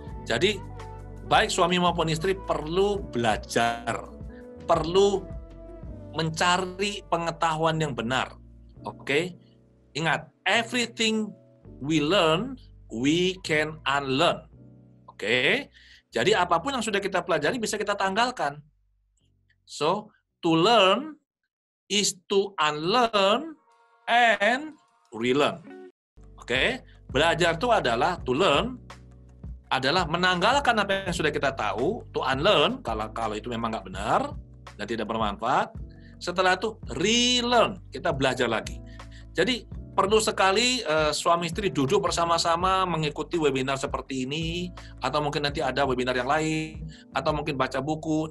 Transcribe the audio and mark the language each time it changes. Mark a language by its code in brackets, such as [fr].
[id] Jadi, baik suami maupun istri perlu belajar, perlu mencari pengetahuan yang benar. Oke? Ingat, [en] everything we learn, we can unlearn. Oke? [id] Jadi apapun yang sudah kita pelajari bisa kita tanggalkan. [en] So, to learn is to unlearn and relearn. Oke? [id] Belajar itu adalah [en] to learn, [id] adalah menanggalkan apa yang sudah kita tahu, [en] to unlearn, [id] kalau itu memang nggak benar dan tidak bermanfaat. Setelah itu [en] relearn, [id] kita belajar lagi. Jadi perlu sekali suami istri duduk bersama-sama mengikuti webinar seperti ini, atau mungkin nanti ada webinar yang lain, atau mungkin baca buku.